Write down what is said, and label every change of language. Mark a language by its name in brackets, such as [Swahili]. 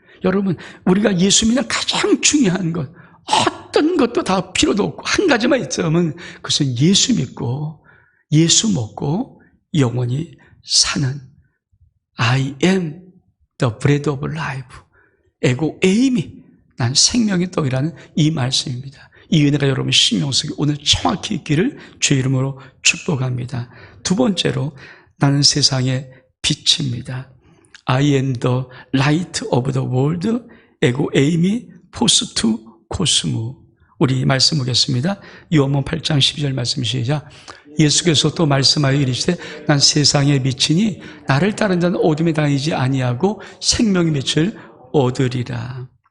[Korean] 여러분, 우리가 예수 믿는 가장 중요한 것, 어떤 것도 다 필요도 없고 한 가지만 있자면 그것은 예수 믿고 예수 먹고 영원히 사는 [English] I am the bread of life. [Greek] 에고 에이미, [Korean] 난 생명의 떡이라는 이 말씀입니다. 이 은혜가 여러분 심령 속에 오늘 정확히 있기를 주의 이름으로 축복합니다. 두 번째로, 나는 세상의 빛입니다. [English] I am the light of the world. [Greek] 에고 에이미 포스투 코스무. [Korean] 우리 말씀 보겠습니다. 요한복음 8장 12절 말씀 시작. 예수께서 또 말씀하여 이르시되 난 세상의 빛이니 나를 따른 자는 어둠에 다니지 아니하고 생명의 빛을 얻으리라.